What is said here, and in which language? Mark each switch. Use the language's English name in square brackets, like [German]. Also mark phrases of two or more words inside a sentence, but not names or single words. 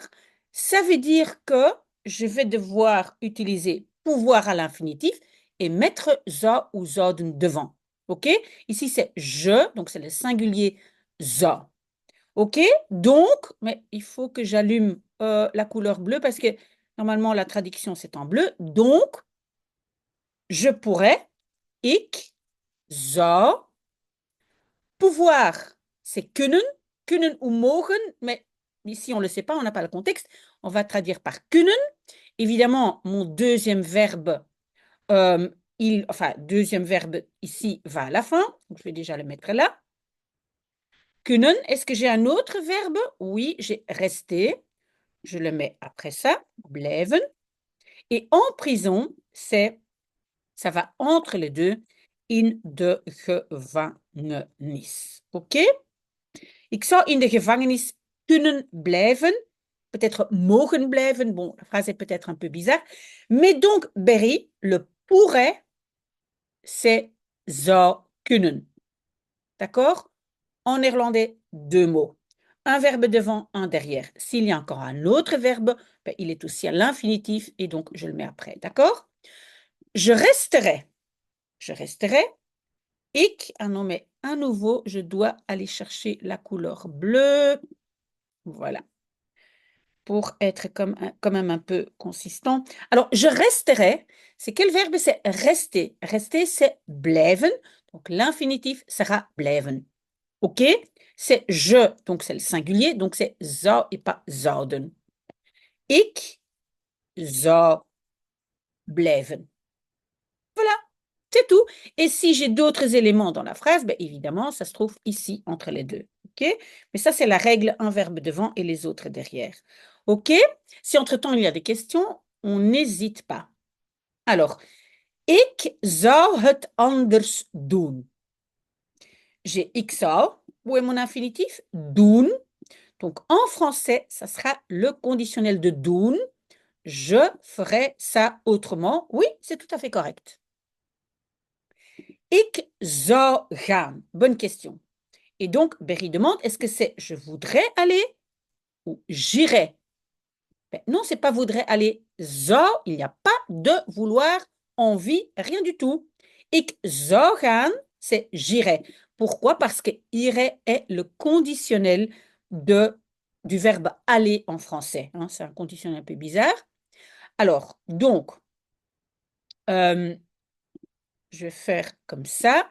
[French] Ça veut dire que je vais devoir utiliser pouvoir à l'infinitif et mettre za ou zoden devant. OK? Ici, c'est je, donc c'est le singulier za. OK? Donc, mais il faut que j'allume la couleur bleue parce que normalement la traduction c'est en bleu. Donc, je pourrais, [Dutch] ik zou, [French] pouvoir, c'est kunnen ou mogen, mais ici on ne le sait pas, on n'a pas le contexte. On va traduire par kunnen. Évidemment, mon deuxième verbe, enfin, deuxième verbe ici va à la fin. Donc, je vais déjà le mettre là. Kunnen, est-ce que j'ai un autre verbe? Oui, j'ai resté. Je le mets après ça, blijven. Et en prison, ça va entre les deux, [Dutch] in de gevangenis. OK? Ik zou in de gevangenis kunnen blijven, peut-être mogen blijven. [French] Bon, la phrase est peut-être un peu bizarre. Mais donc, Berry, le pourrait, c'est [Dutch] zou kunnen. [French] D'accord? En néerlandais, deux mots. Un verbe devant, un derrière. S'il y a encore un autre verbe, ben, il est aussi à l'infinitif et donc je le mets après. D'accord? Je resterai. Je resterai. Ik, ah non, mais à nouveau, je dois aller chercher la couleur bleue. Voilà. Pour être quand même un peu consistant. Alors, je resterai. C'est quel verbe? C'est rester. Rester, c'est blijven. Donc, l'infinitif sera blijven. OK? C'est je, donc c'est le singulier, donc c'est zou et pas zouden. [Dutch] Ik zou blijven. [French] Voilà, c'est tout. Et si j'ai d'autres éléments dans la phrase, ben évidemment, ça se trouve ici entre les deux. OK? Mais ça, c'est la règle, un verbe devant et les autres derrière. OK? Si entre-temps il y a des questions, on n'hésite pas. Alors, [Dutch] ik zou het anders doen. [French] J'ai [Dutch] ik zou. [French] Où est mon infinitif? Doen. Donc, en français, ça sera le conditionnel de doen. Je ferai ça autrement. Oui, c'est tout à fait correct. [Dutch] Ik zou gaan. [French] Bonne question. Et donc, Berry demande, est-ce que c'est je voudrais aller ou j'irai? Ben, non, c'est pas voudrais aller. Zou, il n'y a pas de vouloir, envie, rien du tout. [Dutch] Ik zou gaan, [French] c'est j'irai. Pourquoi? Parce que irai est le conditionnel du verbe aller en français. Hein, c'est un conditionnel un peu bizarre. Alors, donc, euh, je vais faire comme ça.